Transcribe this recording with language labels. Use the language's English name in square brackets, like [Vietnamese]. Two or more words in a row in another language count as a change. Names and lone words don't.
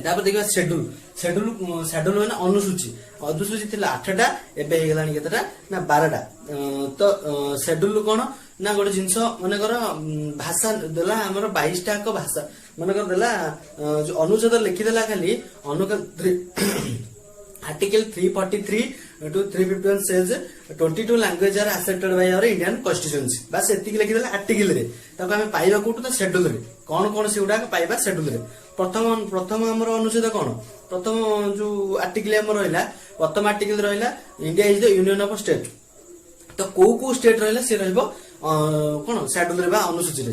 [Odia] ତାପରେ ଦେଖିବା ସେଡ୍ୟୁଲ। ସେଡ୍ୟୁଲ ମାନେ ଅନୁସୂଚୀ। ଅନୁସୂଚୀ ଥିଲା 8ଟା, ଏବେ ହେଇଗଲାଣି କେତେଟା ନା 12ଟା। ତ ସେଡ୍ୟୁଲ କଣ ନା ଗୋଟେ ଜିନିଷ ମନେକର ଭାଷା ଦେଲା ଆମର 22ଟା ଏକ ଭାଷା, ମନେକର ଦେଲା ଯୋଉ ଅନୁଚ୍ଛେଦ ଲେଖିଦେଲା ଖାଲି [English] Article 343 to 351 says 22 languages are accepted by our Indian constituency। [Odia] ବାସ୍ ଏତିକି ଲେଖିଦେଲେ ଆର୍ଟିକଲ ରେ, ତାକୁ ଆମେ ପାଇବା କୋଉଠୁ ନା ସେଡ୍ୟୁଲ ରେ। କଣ କଣ ସେଗୁଡାକ ପାଇବା ସେଡ୍ୟୁଲ ରେ। ପ୍ରଥମ ଆମର ଅନୁଚ୍ଛେଦ କଣ, ପ୍ରଥମ ଯୋଉ ଆର୍ଟିକଲ ଆମର ରହିଲା, ପ୍ରଥମ ଆର୍ଟିକଲ ରହିଲା [English] India is the union of state. [Odia] ତ କୋଉ କୋଉ ଷ୍ଟେଟ ରହିଲା ସେ ରହିବ କଣ ସେଡ୍ୟୁଲ ରେ ବା ଅନୁସୂଚୀରେ।